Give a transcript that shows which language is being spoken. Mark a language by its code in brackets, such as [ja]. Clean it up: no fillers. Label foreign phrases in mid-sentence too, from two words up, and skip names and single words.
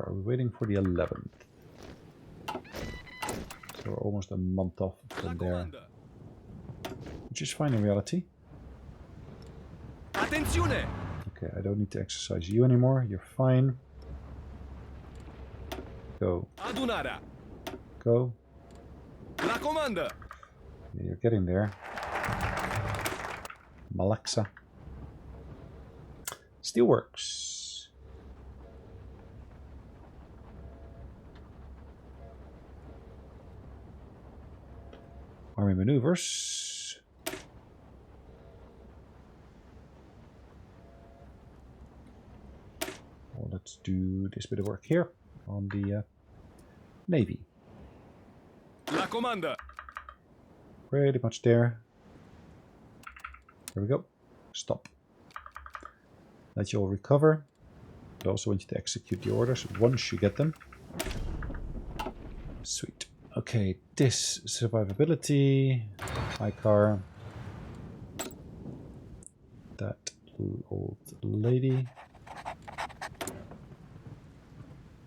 [en] Are we waiting for the 11th? So we're almost a month off from there. Which is fine in reality. [ro] Atențiune. [en] Okay, I don't need to exercise you anymore. You're fine. Go. [ro] Adunarea. [en] Go. [ro] La comandă. [en] Yeah, you're getting there. Malaxa. Steelworks. Army maneuvers. Well, let's do this bit of work here on the Navy. [ro] La comandă. [en] Pretty much there. There we go. Stop. Let you all recover. I also want you to execute the orders once you get them. Sweet. Okay, this survivability, high car, that old lady.